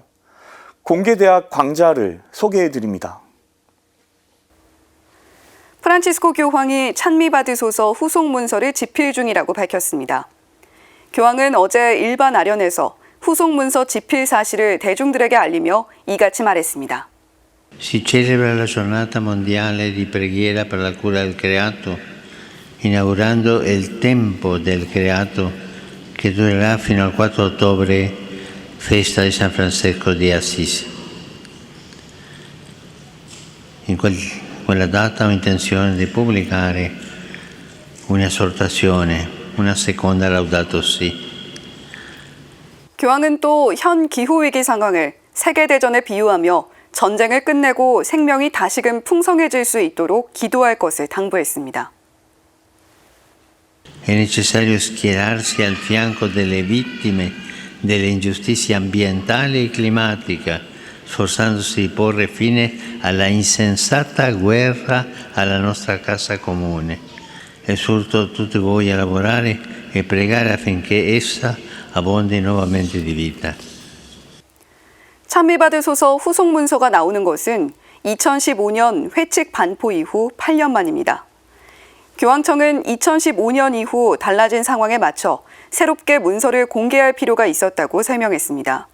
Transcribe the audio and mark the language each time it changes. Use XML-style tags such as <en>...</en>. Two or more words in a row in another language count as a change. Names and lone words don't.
<ko>공개대학 광자를 소개해드립니다. 프란치스코 교황이 찬미받으소서 후속 문서를 집필 중이라고 밝혔습니다. 교황은 어제 일반 아련에서 후속 문서 집필 사실을 대중들에게 알리며 이같이 말했습니다.</ko> <it>Si celebra la giornata mondiale di preghiera per la cura del creato, inaugurando il tempo del creato che durerà fino al 4 ottobre, festa di San Francesco di Assisi. In quella data ho intenzione di pubblicare un'esortazione, una seconda Laudato Si.</it> <ko>교황은 또 현 기후위기 상황을 세계대전에 비유하며 전쟁을 끝내고 생명이 다시금 풍성해질 수 있도록 기도할 것을 당부했습니다.</ko> <it>È necessario schierarsi al fianco delle vittime delle ingiustizie ambientali e climatica, sforzandosi di porre fine alla insensata guerra alla nostra casa comune. Esorto tutti voi a lavorare e pregare affinché essa abbondi nuovamente di vita.</it> <ko>찬미받으소서 후속 문서가 나오는 것은 2015년 회칙 반포 이후 8년 만입니다. 교황청은 2015년 이후 달라진 상황에 맞춰 새롭게 문서를 공개할 필요가 있었다고 설명했습니다.</ko>